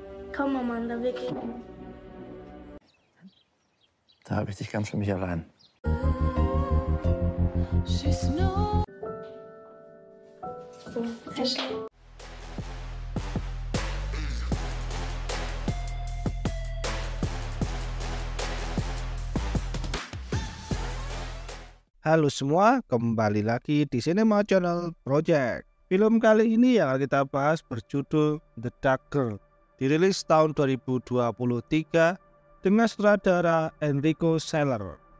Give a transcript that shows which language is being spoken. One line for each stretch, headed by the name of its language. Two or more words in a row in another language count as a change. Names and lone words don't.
German: Komm, Amanda, wir gehen. Da habe ich dich ganz für mich allein. So, Tisch.
Indonesian: Halo semua, kembali lagi di Cinema Channel Project. Film kali ini yang akan kita bahas berjudul The Dark Girl, dirilis tahun 2023 dengan sutradara Enrico Celler.